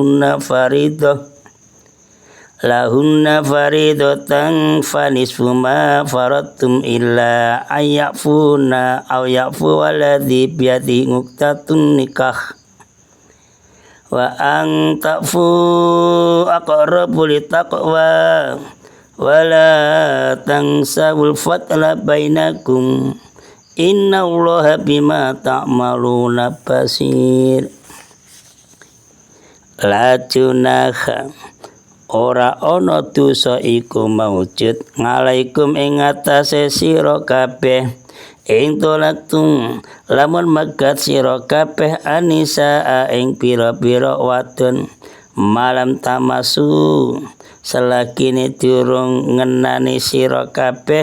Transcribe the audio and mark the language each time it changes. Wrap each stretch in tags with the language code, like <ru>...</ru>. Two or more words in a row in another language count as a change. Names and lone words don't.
<ar>لهن فريضة فنصف ما فرضتم إلا أن يعفون أو يعفو الذي بيده عقدة النكاح وأن تعفوا أقرب للتقوى ولا تنسوا الفضل بينكم إن الله بما تعملون بصير. لا جناح</ar> <jv>ora ana dosa iku maujud ngalaikum ing atase sira kabeh ing tolaktum lamun megat sira kabeh anisa ing pira-pira wadon</jv> <ar>ما لم تمسوا</ar> <jv>selagine durung ngenani sira kabeh</jv>